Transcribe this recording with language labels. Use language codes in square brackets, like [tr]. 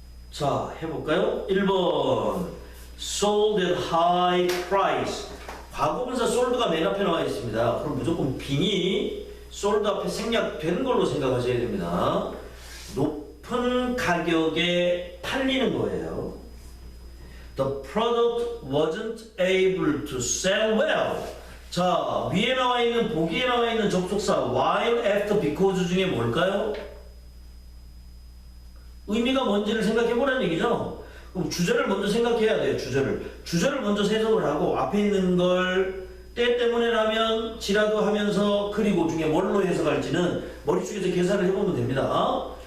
[ko] 자, 해볼까요? 1번 [en] sold at high price. [ko] 과거분사 sold가 맨 앞에 나와 있습니다. 그럼 무조건 being이 sold 앞에 생략된 걸로 생각하셔야 됩니다. 높은 가격에 팔리는 거예요. [en] The product wasn't able to sell well. [ko] 자, 위에 나와 있는 보기에 나와 있는 접속사 while, after, because 중에 뭘까요? 의미가 뭔지를 생각해보라는 얘기죠. 그럼 주제를 먼저 생각해야 돼요. 주제를 먼저 해석을 하고 앞에 있는 걸 때 때문에라면 지라도 하면서 그리고 중에 뭘로 해석할지는 머릿속에서 계산을 해보면 됩니다.